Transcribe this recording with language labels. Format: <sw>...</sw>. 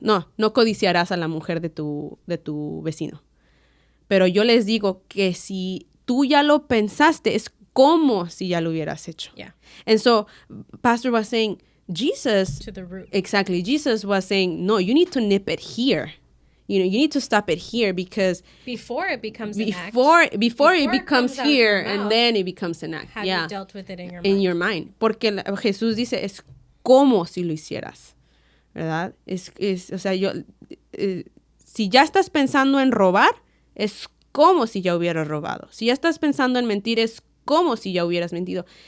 <es>No codiciarás a la mujer de tu vecino. Pero yo les digo que si tú ya lo pensaste, es como si ya lo hubieras hecho.</es> <en>Yeah. And so Pastor was saying, Jesus, to the root. Exactly. Jesus was saying, no, you need to nip it here. You need to stop it here, because before it becomes an act. Before it becomes here, and then it becomes an act. Have you dealt with it in your mind? In your mind.</en> <es>Porque Jesús dice, es como si lo hicieras, ¿verdad? O sea, si ya estás pensando en robar, es como si ya hubieras robado. Si ya estás pensando en mentir, es como si ya hubieras mentido.</es>